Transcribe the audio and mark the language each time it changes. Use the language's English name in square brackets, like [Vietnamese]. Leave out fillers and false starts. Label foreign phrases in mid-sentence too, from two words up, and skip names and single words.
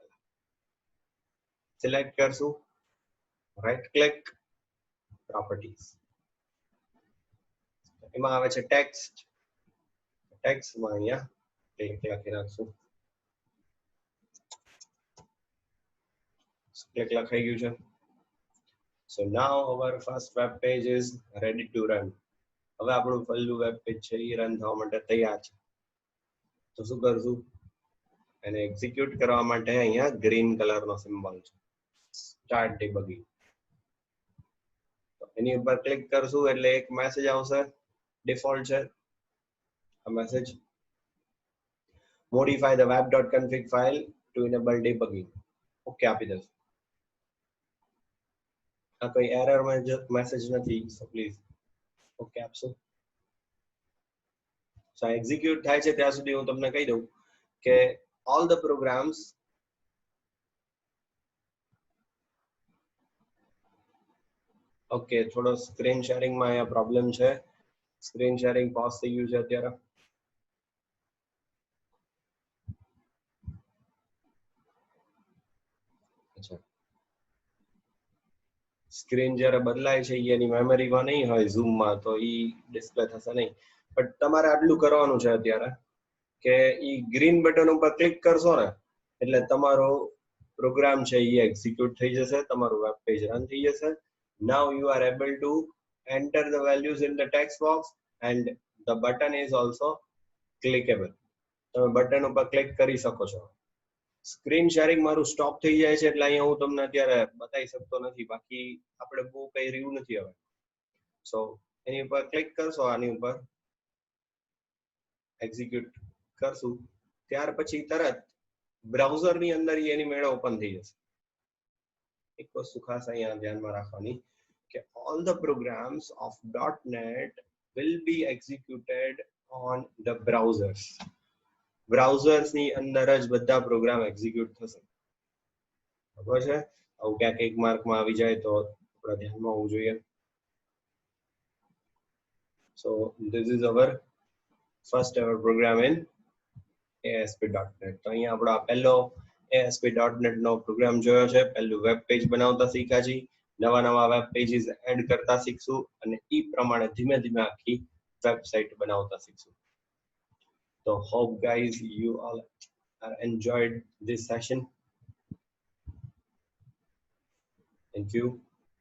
[Gujarati] પહેલા સિલેક્ટ કરશું, [English] right click, [Gujarati] પ્રોપર્ટીઝ, એમાં આવે છે ટેક્સ્ટ. ટેક્સ્ટમાં અહીંયા ક્લિક લખી નાખશું. ક્લિક લખાઈ ગયું છે. [English] So now our first web page is ready to run. [Gujarati] હવે આપણું પહેલું [English] web page [Gujarati] છે એ રન થવા માટે તૈયાર છે. તો શું કરશું? એને એક્ઝિક્યુટ કરવા માટે અહીંયા [English] green colorનો [Gujarati] સિમ્બોલ છે, [English] start debugging. [Gujarati] એની ઉપર ક્લિક કરશું એટલે એક મેસેજ આવશે, ડિફોલ્ટ છે આ મેસેજ. [English] modify the web.config file to enable debugging. [Gujarati] ઓકે આપી દેશું. આ કોઈ [English] error message [Gujarati] નથી, [English] so please okay [Gujarati] આપશું. સો એક્ઝિક્યુટ થાય છે ત્યાં સુધી હું તમને કહી દઉં કે [English] all the programs [Gujarati] ઓકે, થોડો [English] screen sharingમાં [Gujarati] અહીંયા પ્રોબ્લેમ છે. [English] screen sharing pause [Gujarati] થઈ ગયું છે અત્યારે. અચ્છા, સ્ક્રીન જ્યારે બદલાય છે એની મેમરીમાં નહીં હોય ઝૂમમાં, તો ઈ ડિસ્પ્લે થશે નહીં. બટ તમારે આટલું કરવાનું છે અત્યારે કે ઈ [English] green button [Gujarati] ઉપર ક્લિક કરશો ને એટલે તમારો પ્રોગ્રામ છે એ એક્ઝિક્યુટ થઈ જશે, તમારું [English] web page run [Gujarati] થઈ જશે. [English] Now you are able to enter the values in the text box and the button is also clickable. [Gujarati] તમે બટન ઉપર ક્લિક કરી શકો છો. [English] screen sharing [Gujarati] મારું સ્ટોપ થઈ જાય છે એટલે અહીંયા હું તમને અત્યારે બતાવી શકતો નથી, બાકી આપણે બહુ કઈ રહ્યું નથી હવે. સો એની ઉપર ક્લિક કરશો, આની ઉપર એક્ઝિક્યુટ કરશું, ત્યાર પછી તરત બ્રાઉઝરની અંદર એની મેળે ઓપન થઈ જશે. એક વસ્તુ ખાસ અહીંયા ધ્યાનમાં રાખવાની કે [English] all the programs of .NET will be executed on the browsers. [Gujarati] બ્રાઉઝર્સ ની અંદર જ બધા પ્રોગ્રામ એક્ઝિક્યુટ થશે. બરાબર છે? આવું ક્યાંક એક માર્કમાં આવી જાય તો આપણા ધ્યાનમાં હોવું જોઈએ. [English] So this is our first ever program in ASP.NET. [Gujarati] તો અહીંયા આપણો આ પહેલો ASP.NET નો પ્રોગ્રામ જોયો છે. પહેલું [English] web page [Gujarati] બનાવતા શીખ્યા છીએ, નવા [English] web pages add [Gujarati] કરતા શીખશું અને એ પ્રમાણે ધીમે ધીમે આખી વેબસાઇટ બનાવતા શીખશું. [English] So hope guys you all are enjoyed this session. Thank you.